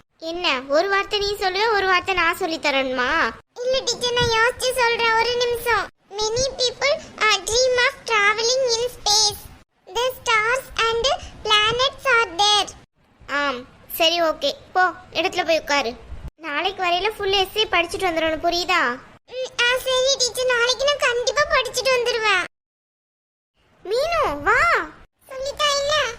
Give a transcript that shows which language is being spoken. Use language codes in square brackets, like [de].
[ta] என்ன ஒரு வார்த்தை நீ சொல்லுவ, ஒரு வார்த்தை நான் சொல்லி தரணுமா? இல்ல டீச்சர், நான் யோசிச்சு சொல்றேன், ஒரு நிமிஷம். [en] many people dream of traveling in space. The stars and planets are there. [ta] சரி ஓகே, போ இடத்துல போய் உட்காரு. நாளைக்கு வரையில ஃபுல் எஸ்ஸே படிச்சுட்டு வந்துடணும், புரியுதா? சரி டீச்சர், நாளைக்கு நான் கண்டிப்பா படிச்சுட்டு வந்துடுவேன். மீனு, வா. சொல்லிட்டாங்க.